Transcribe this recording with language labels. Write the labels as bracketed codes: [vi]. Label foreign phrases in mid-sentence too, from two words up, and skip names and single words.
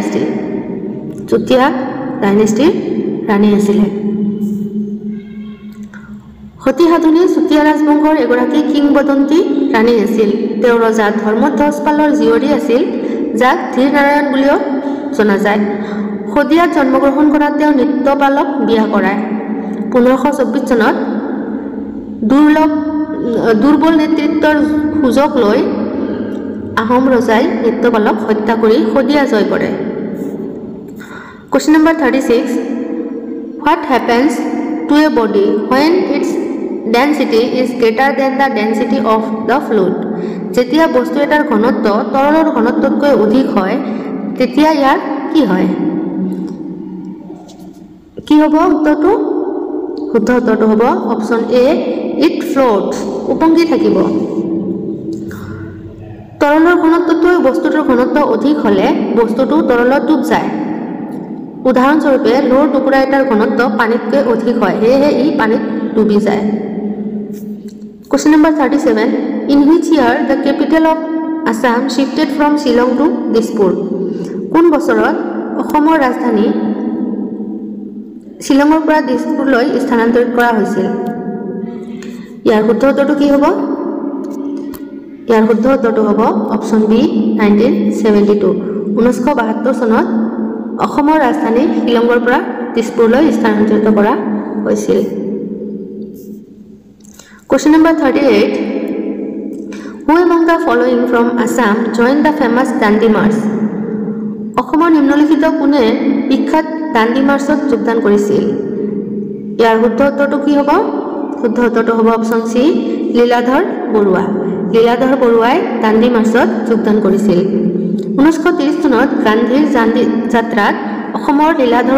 [as] ডাইনেষ্টিৰ ৰাণী আছিল সতী সাধনী চুতীয়া ৰাজবংশৰ এগৰাকী কিংবদন্তি ৰাণী আছিল তেওঁ ৰজা ধৰ্মধ্বজ পালৰ জীয়ৰী আছিল যাক ধীৰ নাৰায়ণ বুলিও জনা যায় শদিয়াত জন্মগ্ৰহণ কৰা তেওঁ নিত্যপালক বিয়া কৰায় 1524 চনত দুৰ্বল নেতৃত্বৰ সুযোগ লৈ আহোম ৰজাই নিত্যপালক হত্যা কৰি শদিয়া জয় কৰে [en] Question number 36 What happens to a body when its density is greater than the density of the fluid [as] যেতিয়া বস্তু এটাৰ ঘনত্ব তৰলৰ ঘনত্বতকৈ অধিক হয় তেতিয়া ইয়াৰ কি হয় কি হ'ব উত্তৰটো হ'ব [en] option A it floats [as] উপংগী থাকিব তৰলৰ ঘনত্বতকৈ বস্তুটোৰ ঘনত্ব অধিক হলে বস্তুটো তৰলত ডুব যায় উদাহৰণস্বৰূপে লোৰ টুকুৰা এটাৰ ঘনত্ব পানীতকৈ অধিক হয় হেহে ই পানীত ডুবি যায় [en] Question number 37 In which year the capital of Assam shifted from Shillong to Dispur [as] কোন বছৰত অসমৰ ৰাজধানী শিলঙৰ পৰা দিছপুৰলৈ স্থানান্তৰিত কৰা হৈছিল ইয়াৰ উত্তৰটো কি হ'ব ইয়াৰ উত্তৰটো হ'ব [en] option B [as] 1972 1972 চনত অসমৰ ৰাজধানী শিলঙৰ পৰা দিছপুৰলৈ স্থানান্তৰিত কৰা হৈছিল [en] Question number 38 Who among the following from Assam joined the famous Dandi March [as] অসমৰ নিম্নলিখিত কোনে বিখ্যাত দাণ্ডি মাৰ্চত যোগদান কৰিছিল ইয়াৰ উত্তৰটো কি হ'ব উত্তৰটো হ'ব [en] option C [as] লীলাধৰ বৰুৱা লীলাধৰ বৰুৱাই দাণ্ডী মাৰ্চত যোগদান কৰিছিল 1930 চনত গান্ধীৰ দাণ্ডী যাত্ৰাত অসমৰ লীলাধৰ